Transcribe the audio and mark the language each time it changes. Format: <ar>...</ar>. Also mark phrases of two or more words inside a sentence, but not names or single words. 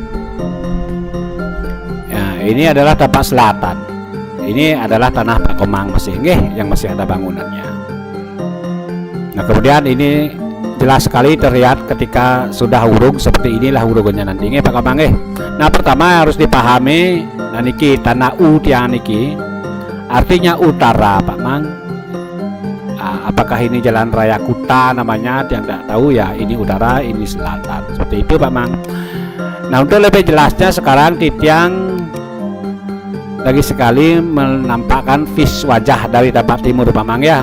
<id>Ini adalah tampak selatan. Ini adalah tanah Pak Komang masih, yang masih ada bangunannya. Nah kemudian ini jelas sekali terlihat ketika sudah urung seperti inilah urungannya nanti, Pak Komang. Nah pertama harus dipahami, nah</id> <ban>niki tanah U tiang niki</ban> <id>artinya utara Pak Mang. Apakah ini jalan raya Kuta namanya, yang tidak tahu ya, ini utara, ini selatan, seperti itu Pak Mang. Nah untuk lebih jelasnya sekarang titiang lagi sekali menampakkan vis wajah dari tempat timur Pak Mang ya.</id>